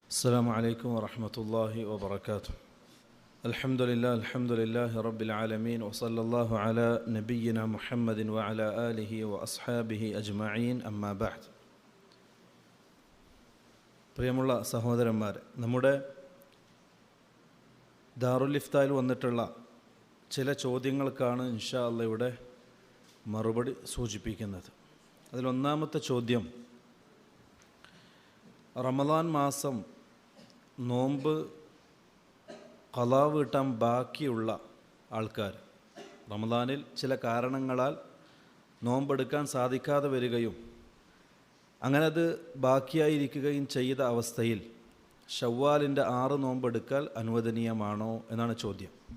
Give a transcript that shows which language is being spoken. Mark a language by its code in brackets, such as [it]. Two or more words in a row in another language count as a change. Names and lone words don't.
[ar] السلام عليكم ورحمة الله وبركاته. الحمد لله رب العالمين وصلى الله على نبينا محمد وعلى آله وأصحابه أجمعين أما بعد. [ml] പ്രിയമുള്ള സഹോദരന്മാരെ, നമ്മുടെ ദാറുൽ ഇഫ്തായിൽ വന്നിട്ടുള്ള ചില ചോദ്യങ്ങൾക്കാണ് [ar] إن شاء الله [ml] ഇവിടെ മറുപടി സൂചിപ്പിക്കുന്നത്. അതിലൊന്നാമത്തെ ചോദ്യം, റമദാൻ മാസം നോമ്പ് ഖളാ വീട്ടാൻ ബാക്കിയുള്ള ആൾക്കാർ, റമദാനിൽ ചില കാരണങ്ങളാൽ നോമ്പെടുക്കാൻ സാധിക്കാതെ വരികയും അങ്ങനെ അത് ബാക്കിയായിരിക്കുകയും ചെയ്ത അവസ്ഥയിൽ ഷവ്വാലിൻ്റെ 6 നോമ്പെടുക്കൽ അനുവദനീയമാണോ എന്നാണ് ചോദ്യം.